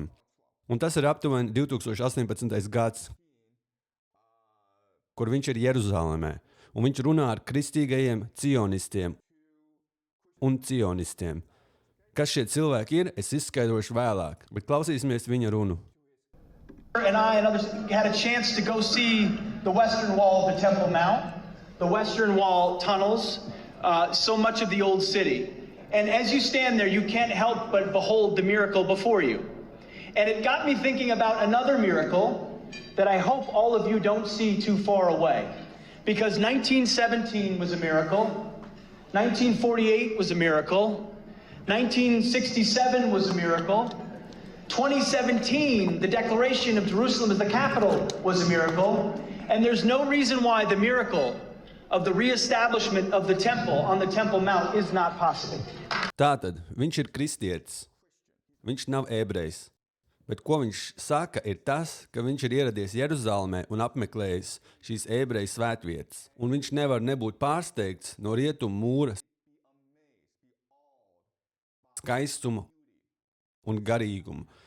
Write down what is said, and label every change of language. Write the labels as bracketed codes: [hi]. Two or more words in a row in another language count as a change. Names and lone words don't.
[lv] Un tas ir aptuveni 2018. gads, kur viņš ir Jeruzalemē. Un viņš runā ar kristīgajiem cionistiem un cionistiem. Kas šie cilvēki ir, es izskaidrošu vēlāk, bet klausīsimies viņa runu. [en] And I and others had a chance to go see the Western Wall of the Temple Mount, the Western Wall tunnels, so much of the old city. And as you stand there, you can't help but behold the miracle before you. And it got me thinking about another miracle that I hope all of you don't see too far away. Because 1917 was a miracle, 1948 was a miracle, 1967 was a miracle, 2017, the declaration of Jerusalem as the capital was a miracle, and there's no reason why the miracle of the reestablishment of the temple on the Temple Mount is not possible. [lv] Tātad, viņš ir kristietis. Viņš nav ebrejs. Bet ko viņš saka, ir tas, ka viņš ir ieradies Jeruzalemē un apmeklējis šīs ebreju svētvietas. Un viņš nevar nebūt pārsteigts no rietumu mūra skaistumu un garīgumu.